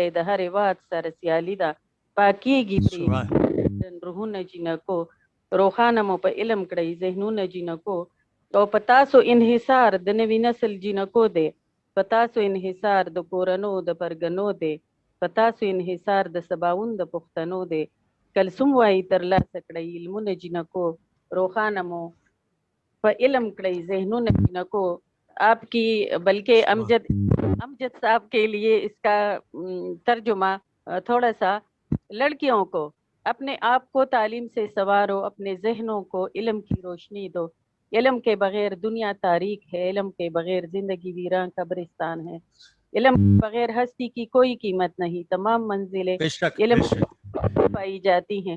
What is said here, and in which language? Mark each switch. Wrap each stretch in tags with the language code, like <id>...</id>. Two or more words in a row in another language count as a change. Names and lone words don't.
<ps>د هر واد سره سیالي ده پاکیږي روحونه جنکو روخانه مو په علم کړی ذهنونه جنکو او پتاسو انحصار د نوی نسل جنکو دی پتاسو انحصار د کورنو د پرګنو دی پتاسو انحصار د سباون د پښتنو دی کلثوم وای تر لاسه کړی علمونه جنکو روخانه مو په علم کړی ذهنونه جنکو.</ps> <ur>آپ کی بلکہ امجد صاحب کے لیے اس کا ترجمہ تھوڑا سا لڑکیوں کو اپنے آپ کو تعلیم سے سنوارو اپنے ذہنوں کو علم کی روشنی دو. علم کے بغیر دنیا تاریک ہے علم کے بغیر زندگی ویران قبرستان ہے علم کے بغیر ہستی کی کوئی قیمت نہیں تمام منزلیں علم پائی جاتی ہیں.</ur>